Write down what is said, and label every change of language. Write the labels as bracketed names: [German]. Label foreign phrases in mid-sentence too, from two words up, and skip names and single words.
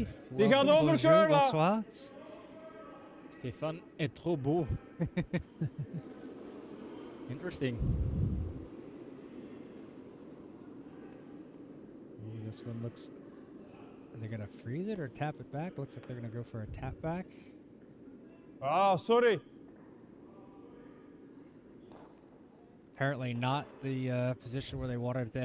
[Dutch] Die gaat [English] Welcome, over, [French] bonjour, Karl. bonsoir. Stefan est trop beau. [English] Interesting. Ooh, this one looks... Are they going to freeze it or tap it back? Looks like they're going to go for a tap back. Ah, sorry. Apparently not the position where they wanted it to end.